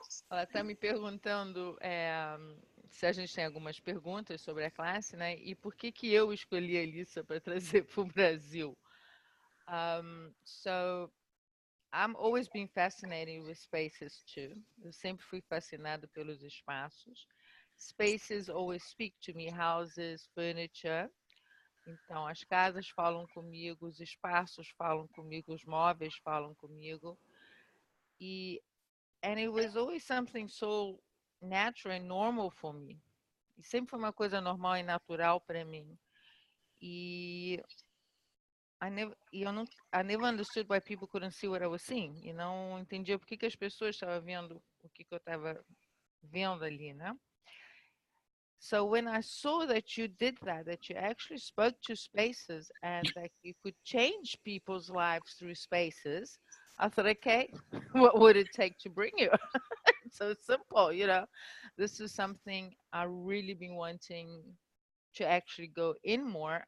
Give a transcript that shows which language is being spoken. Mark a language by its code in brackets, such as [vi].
[pt] Ela está me perguntando se a gente tem algumas perguntas sobre a classe, né? E por que eu escolhi a Lisa para trazer para o Brasil? [en] So I'm always been fascinated with spaces too. [pt] Eu sempre fui fascinado pelos espaços. [en] Spaces always speak to me, houses, furniture. [pt] Então, as casas falam comigo, os espaços falam comigo, os móveis falam comigo. [en] And it was always something so natural and normal for me. [pt] E sempre foi uma coisa normal e natural para mim. [en] E I never understood why people couldn't see what I was seeing. [pt] E não entendia por que as pessoas estavam vendo o que eu estava vendo ali, né? [en] So when I saw that you did that you actually spoke to spaces and that you could change people's lives through spaces, I thought, okay, what would it take to bring you? It's so simple, you know. This is something I've really been wanting to actually go in more.